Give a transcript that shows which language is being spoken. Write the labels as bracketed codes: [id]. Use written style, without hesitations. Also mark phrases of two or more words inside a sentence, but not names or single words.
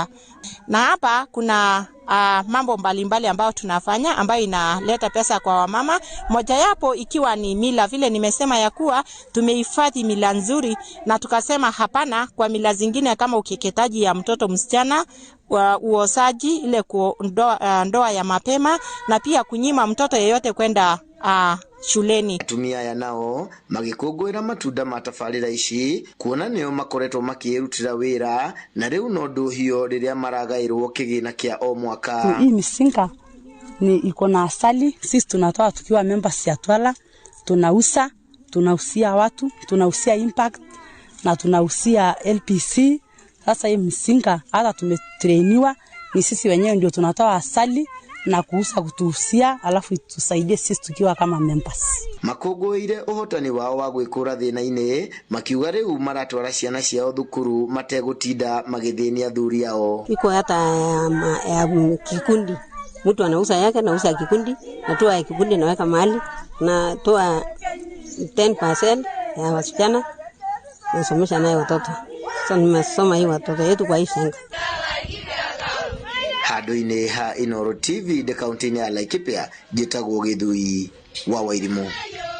[sw] Na hapa kuna mambo mbalimbali ambayo tunafanya ambayo inaleta pesa kwa wamama, moja yapo ikiwa ni mila, vile nimesema ya kuwa tumehifadhi mila nzuri na tukasema hapana kwa mila zingine kama ukeketaji ya mtoto msichana, uosaji, ile ndoa ya mapema, na pia kunyima mtoto yeyote kwenda shuleni. [ki] Atumia aya nao magĩkũngũĩra matunda ma tabarĩra ici kuona nĩo makoretwo makĩrutĩra wĩra na rĩu no ndũhio rĩrĩa maragaĩrwo kĩgĩna kĩa o mwaka. [sw] Hii misinga ni iko na asali, sisi tunatoa tukiwa members ya Twala, tunausia watu, tunausia Impact na tunausia LPC. Sasa hii misinga hata tumetrainiwa, ni sisi wenyewe ndio tunatoa asali na kuuza kutuhusia, alafu tusaidie sisi tukiwa kama members. [ki] Makũngũĩire ũhotani wao wa gwĩkũra thĩna-inĩ, makiuga rĩu maratwara ciana ciao thukuru mategũtinda magĩthĩnia athuri ao. [sw] Iko hata ya kikundi, mtu anauza yake, nauza kikundi, natoa ya kikundi naweka mahali, natoa 10% ya wasichana nasomesha naye watoto. Sasa nimesoma hii watoto yetu kwa hii shanga. [ki] Handũ-inĩ ha Inooro TV de kaunti-inĩ ya Laikipia, njĩtagwo Gĩthui wa Wairimu.